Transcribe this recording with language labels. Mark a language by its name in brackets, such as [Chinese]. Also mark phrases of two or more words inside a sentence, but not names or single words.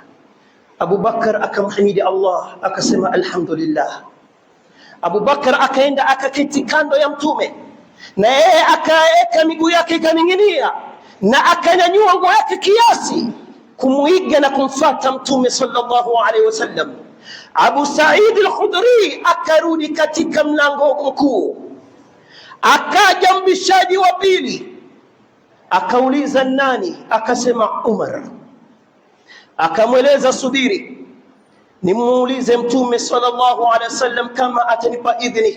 [Swahili] Abu Bakar akamhimidi Allah, akasema alhamdulillah. Abu Bakar akaenda akaketi kando ya Mtume, na yeye akaeka miguu yake ikaning'inia, na akanyanyua nguo yake kiasi kumuiga na kumfuata Mtume [Arabic] صلى الله عليه وسلم. [Swahili] Abu Sa'id al-Khudri akarudi katika mlango mkuu. Akaja mbishaji wa pili, akauliza nani? Akasema Umar. Akamweleza subiri nimuulize Mtume [Arabic] صلى الله عليه وسلم [Swahili] kama atanipa idhni.